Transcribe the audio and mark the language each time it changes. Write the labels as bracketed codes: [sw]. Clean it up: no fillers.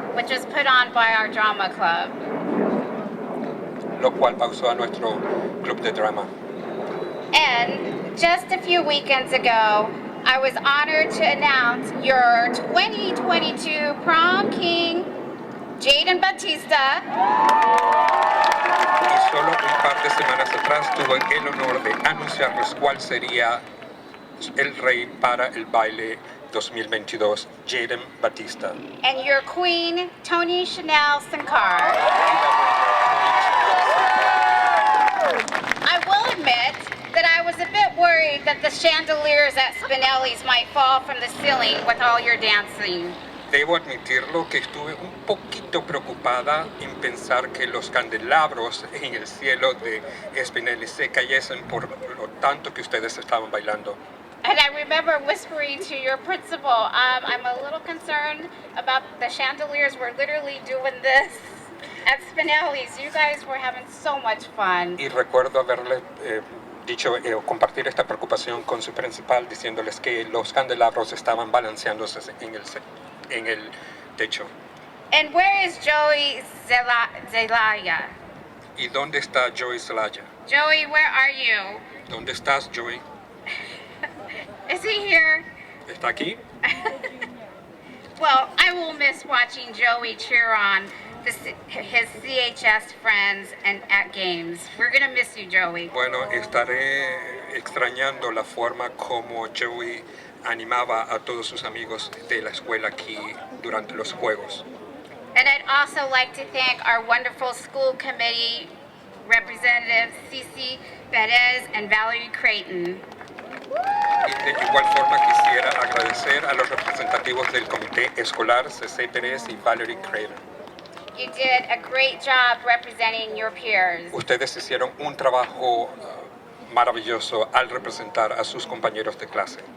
[en] Which was put on by our drama club. [es] lo cual pausó a nuestro club de drama. [en] And just a few weekends ago, I was honored to announce your 2022 prom king, Jaden Batista, [es] Y solo un par de semanas atrás tuve el honor de anunciarles cuál sería el rey para el baile 2022, Jaden Batista. [en] and your queen, Tony Chanel Sankar. I will admit that I was a bit worried that the chandeliers at Spinelli's might fall from the ceiling with all your dancing. [es] Debo admitirlo que estuve un poquito preocupada en pensar que los candelabros en el cielo de Spinelli se cayesen por lo tanto que ustedes estaban bailando. [en] And I remember whispering to your principal, I'm a little concerned about the chandeliers. We're literally doing this at Spinelli's. You guys were having so much fun. [es] Y recuerdo haberle dicho o compartir esta preocupación con su principal diciéndoles que los candelabros estaban balanceándose en el techo. [en] And where is Joey Zelaya? [es] ¿Y dónde está Joey Zelaya? [en] Joey, where are you? [es] ¿Dónde estás, Joey? [en] Is he here? [es] ¿Está aquí? [en] Well, I will miss watching Joey cheer on his CHS friends and at games. We're gonna miss you, Joey. [es] Bueno, estaré extrañando la forma como Joey animaba a todos sus amigos de la escuela aquí durante los juegos. [en] And I'd also like to thank our wonderful school committee representatives, Cece Perez and Valerie Creighton. [es] Y de igual forma quisiera agradecer a los representativos del comité escolar, C.C. Pérez y Valerie Creighton. [en] You did a great job representing your peers. [es] Ustedes hicieron un trabajo maravilloso al representar a sus compañeros de clase.